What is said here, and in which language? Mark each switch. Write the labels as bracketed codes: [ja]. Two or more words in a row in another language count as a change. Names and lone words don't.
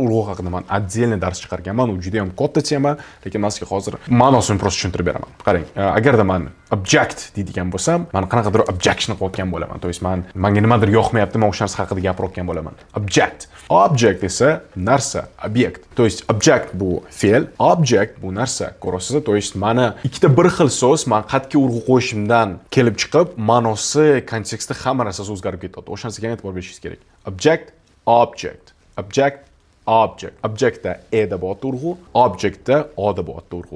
[uz] Urg'u haqida men отдельный dars chiqarganman. U juda ham katta tema, lekin men sizga hozir ma'nosini prosta tushuntirib beraman. Qarang, agarda men object deydigan bo'lsam, men qanaqadir objection qilayotgan bo'laman. [ru] То есть [uz] menga nimadir yoqmayapti, men o'sha narsa haqida gapirayotgan bo'laman. Object esa narsa, obyekt. [ru] То есть [uz] object bu fe'l, object bu narsa. Ko'rasiz? [ru] То есть [uz] mana ikkita bir xil so'z men qat'iy urg'u qo'yishimdan kelib chiqib, ma'nosi, konteksti hamma narsasi o'zgarib ketadi. O'sha narsaga e'tibor berishingiz kerak. Object. Objectda e da bo'lyapti urg'u, objectda o da bo'lyapti urg'u.